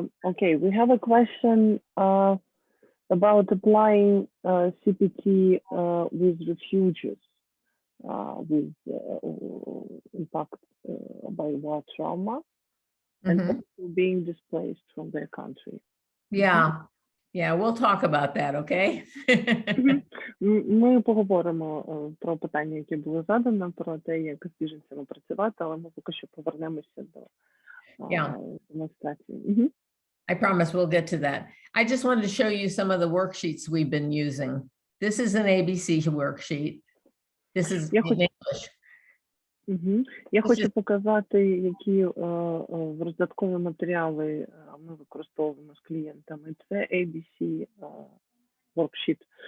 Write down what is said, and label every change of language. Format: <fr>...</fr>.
<en>Okay, we have a question about applying CPT with refugees with impact by war trauma and being displaced from their country. Yeah. Yeah, we'll talk about that, okay?</en> <uk>Ми поговоримо про питання, які були задані, про те, як з біженцями працювати, але ми поки що повернемося до демонстрації.</uk> <en>I promise we'll get to that. I just wanted to show you some of the worksheets we've been using. This is an ABC worksheet. This is in English.</en> <uk>Я хочу показати, які роздаткові матеріали ми використовуємо з клієнтами. Це ABC worksheet.</uk>